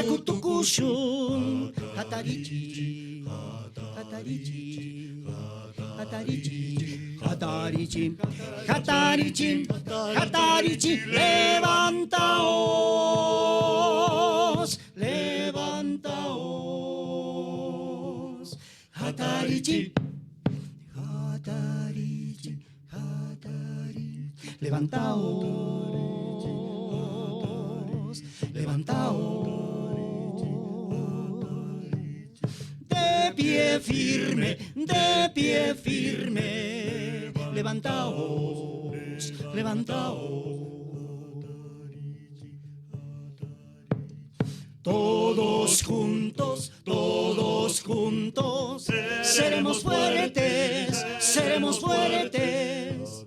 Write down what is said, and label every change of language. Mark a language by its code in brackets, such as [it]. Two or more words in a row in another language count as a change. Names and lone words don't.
[qu] Rakutukushun, Jatarichi, Jatarichi, Hatarichi, Hatarichi, Hatarichi, Hatarichi, [es] levantaos, levantaos, [qu] Hatarichi, Hatarichi, Hatarichi, [es] levantaos, levantaos. De pie firme, levantaos, levantaos. Todos juntos, seremos fuertes, seremos fuertes.